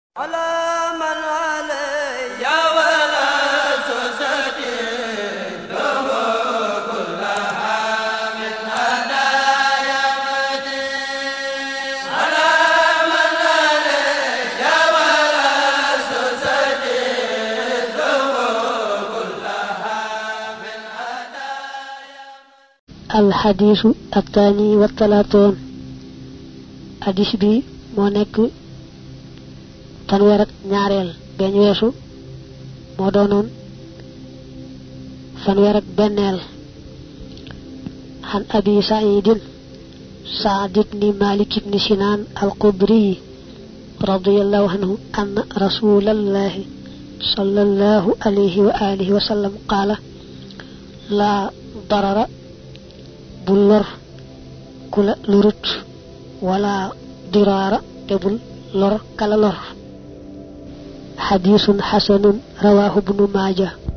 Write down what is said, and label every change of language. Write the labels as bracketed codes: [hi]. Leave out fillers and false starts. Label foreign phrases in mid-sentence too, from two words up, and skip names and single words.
[ar] على من علي ولا سوسدي له كلها من هدايا مدين على من علي ولا سوسدي له كلها من هدايا. الحديث الثاني والثلاثون حديث [wo] بي moo nekk fanweer ak ñaareel beñ weesu moo doonoon fanweer ak benneel [ar] عن أبي سعيد سعد بن مالك بن سنان الخدري رضي الله عنه أن رسول الله صلى الله عليه وعلى آله وسلم قال لا ضرر [wo] bu lor ku la lurut [ar] ولا ضرار [wo] te bul lor kala lor [ar] حديث حسن رواه ابن ماجه